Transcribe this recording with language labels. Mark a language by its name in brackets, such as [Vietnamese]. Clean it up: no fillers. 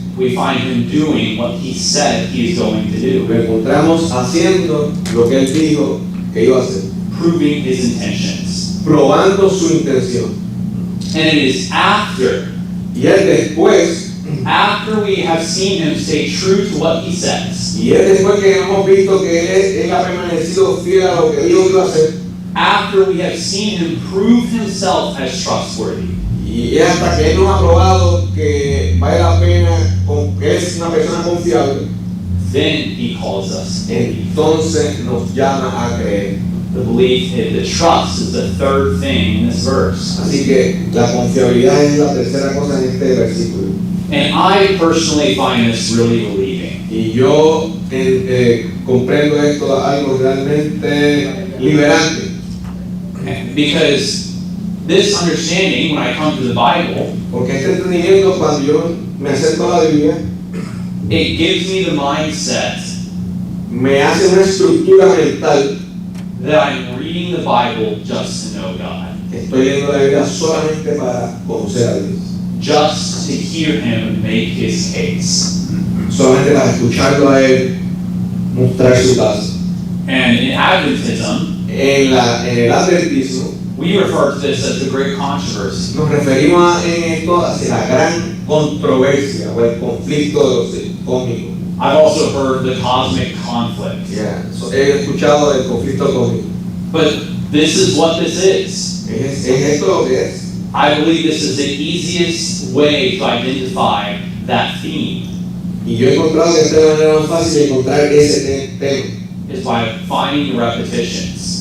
[English] we find Him doing what He said He is going to do, [Spanish] lo encontramos haciendo lo que Él dijo que iba a hacer, [English] proving His intentions. [Spanish] probando su intención. [English] And it is after [Spanish] Y Él después, [English] we have seen Him stay true to what He says, [Spanish] y Él después que hemos visto que Él ha permanecido fiel a lo que dijo que iba a hacer, [English] after we have seen Him prove Himself as trustworthy, [Spanish] y es hasta que Él nos ha probado que vale la pena, que es una persona confiable, [English] then He calls us to believe. [Spanish] entonces nos llama a creer. [English] The belief, the trust is the third thing in this verse. [Spanish] Así que la confiabilidad es la tercera cosa en este versículo. [English] And I personally find this really relieving. [Spanish] Y yo comprendo esto algo realmente liberante. [English] Because this understanding, when I come to the Bible, [Spanish] Porque este entendimiento, cuando yo me acerco a la Biblia, [English] it gives me the mindset [Spanish] me hace una estructura mental. [English] that I'm reading the Bible just to know God, [Spanish] Estoy leyendo la Biblia solamente para conocer a Dios. [English] just to hear Him make His case. [Spanish] Solamente para escucharlo a Él mostrar su caso. [English] And in Adventism, [Spanish] En el adventismo [English] we refer to this as the great controversy. [Spanish] nos referimos en esto hacia la gran controversia o el conflicto de los cósmicos. [English] I've also heard the cosmic conflict. [Spanish] He escuchado del conflicto cósmico. [English] But this is what this is. [Spanish] Es esto lo que es. [English] I believe this is the easiest way to identify that theme, [Spanish] Y yo he encontrado que esta es la manera más fácil de encontrar ese tema. [English] is by finding repetitions.